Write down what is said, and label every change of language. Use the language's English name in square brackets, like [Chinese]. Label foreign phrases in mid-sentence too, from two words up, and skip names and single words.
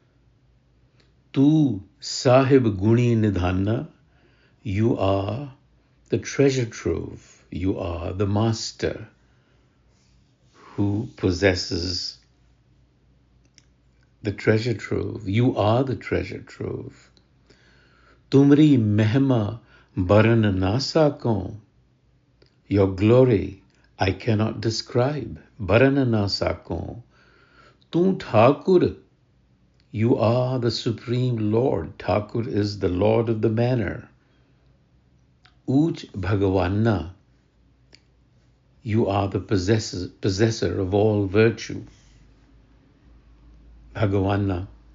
[Punjabi] ਤੂ ਸਾਹਿਬੁ ਗੁਣੀ ਨਿਧਾਨਾ. [English] You are the treasure trove. You are the master who possesses the treasure trove. You are the treasure trove. [Punjabi] ਤੁਮਰੀ ਮਹਿਮਾ ਬਰਨਿ ਨ ਸਾਕਉ. [English] Your glory I cannot describe. [Punjabi] ਬਰਨਿ ਨ ਸਾਕਉ। ਤੂ ਠਾਕੁਰ. [English] You are the Supreme Lord. Thakur is the Lord of the manor. [Punjabi] ਊਚ ਭਗਵਾਨਾ. [English] You are the possessor of all virtue. [Punjabi] Bhagavanna.